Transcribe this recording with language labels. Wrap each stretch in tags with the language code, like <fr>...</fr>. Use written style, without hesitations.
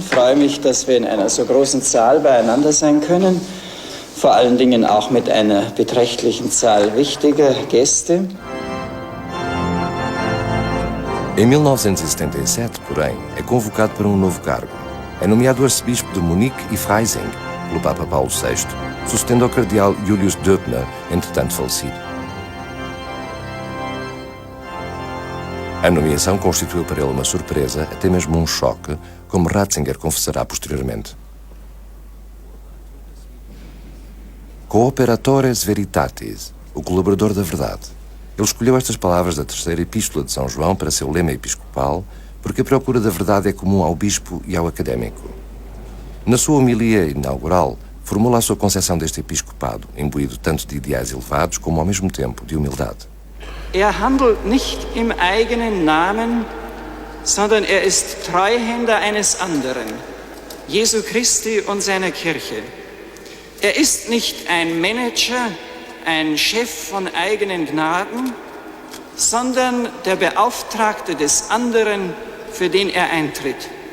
<de>Freue mich, dass wir in einer so großen Zahl beieinander sein können. Vor allen Dingen auch mit einer beträchtlichen Zahl wichtiger Gäste.</de> <pt>Em 1977, porém, é convocado para um novo cargo. É nomeado arcebispo de Munique e Freising pelo Papa Paulo VI, sucedendo ao cardeal Julius Döbner, entretanto falecido. A nomeação constituiu para ele uma surpresa, até mesmo um choque, como Ratzinger confessará posteriormente. Cooperatores Veritatis, o colaborador da verdade. Ele escolheu estas palavras da terceira epístola de São João para seu lema episcopal, porque a procura da verdade é comum ao bispo e ao académico. Na sua homilia inaugural, formula a sua concepção deste episcopado, imbuído tanto de ideais elevados como, ao mesmo tempo, de humildade.</pt> <de>Handelt nicht im eigenen Namen, sondern ist Treuhänder eines anderen, Jesu Christi und seiner Kirche. Ist nicht ein Manager, ein Chef von eigenen Gnaden, sondern der Beauftragte des anderen, für den er eintritt.</de>